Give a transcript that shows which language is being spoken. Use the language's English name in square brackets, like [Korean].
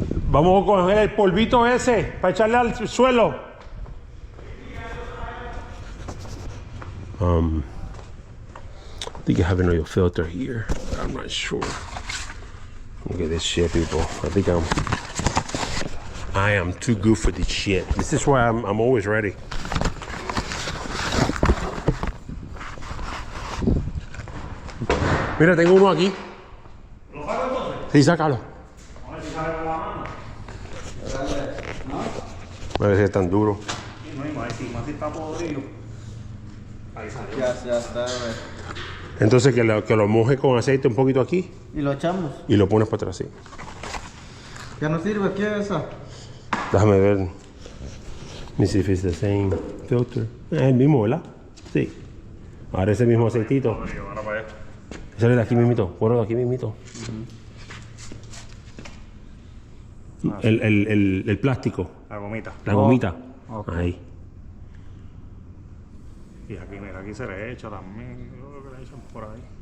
[Spanish] Vamos a coger el polvito ese para echarle al suelo. [English] I think I have an oil filter here. I'm not sure. Look at this shit, people. I am too good for this shit. This is why I'm always ready. [Spanish] Mira, tengo uno aquí. ¿Lo saco entonces? Sí, sácalo. A ver si sale con la mano. A ver si es tan duro. Sí, no hay más, si está podrido. Ahí salió. Ya está, güey. Entonces que lo moje con aceite un poquito aquí Y lo echamos. y lo pones para atrás así. Ya no sirve, ¿qué es esa? Déjame ver. [English] Let me see if it's the same filter. [Spanish] Es el mismo, ¿verdad? Sí. Ahora es el mismo aceitito. Ahora para allá. Sale de aquí mismito. Bueno, de aquí mismito. El plástico. La gomita. La gomita. ok. Ahí. Y aquí, mira, aquí se le echa también. Yo creo que le echan por ahí.